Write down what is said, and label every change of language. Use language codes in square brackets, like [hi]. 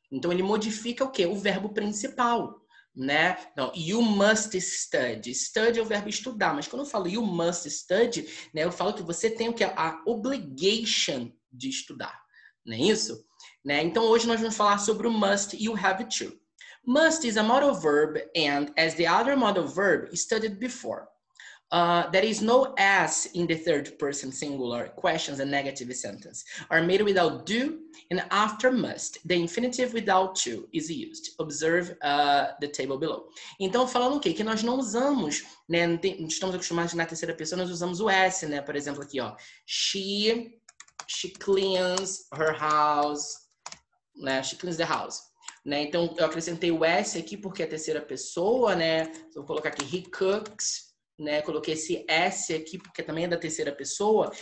[pt] Então, ele modifica o quê? O verbo principal, Não, [en] you must study. [pt] Study é o verbo estudar, mas quando eu falo [en] you must study, [pt] eu falo que você tem o que? A obligation de estudar, não é isso? Então, hoje nós vamos falar sobre o must e o have to. [en] Must is a modal verb and, as the other modal verb studied before, there is no S in the third person singular questions and negative sentence are made without do and after must. The infinitive without to is used. Observe the table below. [pt] Então, falando o quê? Que nós não usamos, estamos acostumados na terceira pessoa, nós usamos o S, Por exemplo, aqui, [en] She cleans her house, She cleans the house. [pt] Então, eu acrescentei o S aqui porque é a terceira pessoa, Então, vou colocar aqui, he cooks, Coloquei esse S aqui porque também é da terceira pessoa.